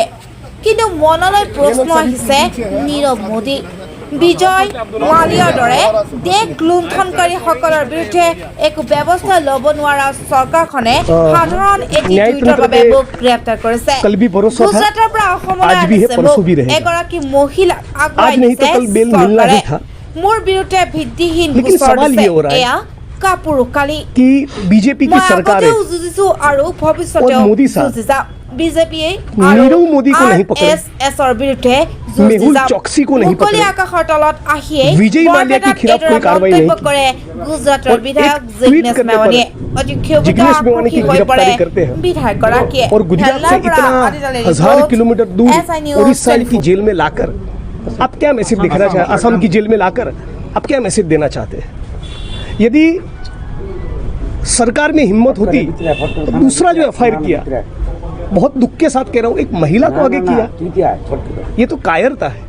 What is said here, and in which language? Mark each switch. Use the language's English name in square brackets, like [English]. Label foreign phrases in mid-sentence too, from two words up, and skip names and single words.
[Assamese] কিন্তু মনলৈ প্ৰশ্ন আহিছে নীৰৱ মোদী, বিজয় মালিয়াৰ দৰে দেশ লুণ্ঠনকাৰীসকলৰ বিৰুদ্ধে একো ব্যৱস্থা ল'ব নোৱাৰা চৰকাৰখনে সাধাৰণ এটি টুইটৰ বাবে মোক গ্ৰেপ্তাৰ কৰিছে। গুজৰাটৰ পৰা অসমলৈ আনিছে মোক এগৰাকী মহিলাক আগুৱাই নিছে চৰকাৰে। মোৰ বিৰুদ্ধে ভিত্তিহীন গোচৰ দিছে। এয়া কাপুৰুষালী। [Hindi] बीजेपी की सरकार है [Assamese] আৰু ভৱিষ্যতেও [Hindi] मोदी साहब [Assamese] যুঁজি যাম। বিজেপিয়ে [Hindi] नीरव मोदी को नहीं पकड़े, [Assamese] এছৰ বিৰুদ্ধে [Hindi] मेहुल चौकसी को नहीं [Assamese] মুকলি [Hindi] पकड़े, [Assamese] আকাশৰ তলত আহিয়ে [Hindi] विजय माल्या के खिलाफ कोई कार्रवाई नहीं की। [Assamese] কৰে গুজৰাটৰ [Hindi] और [Assamese] বিধায়ক [Hindi] एक [Assamese] জিগ্নেশ [Hindi] ट्वीट करने [Assamese] মেৱানীয়ে। [Hindi] पर [Assamese] অতি ক্ষোভিত [Hindi] जिग्नेश मेवानी की [Assamese] হৈ পৰে [Hindi] गिरफ्तारी करते हैं [Assamese] বিধায়কগৰাকীয়ে। [Hindi] और गुजरात से इतना हजार किलोमीटर दूर उड़ीसा की जेल में लाकर आप क्या मैसेज दिखाना चाहते हैं? असम की जेल में लाकर आप क्या मैसेज देना चाहते हैं? यदि सरकार में हिम्मत होती तो दूसरा जो एफआईआर किया, बहुत दुख के साथ कह रहा हूँ, एक महिला को आगे किया, ये तो कायरता है।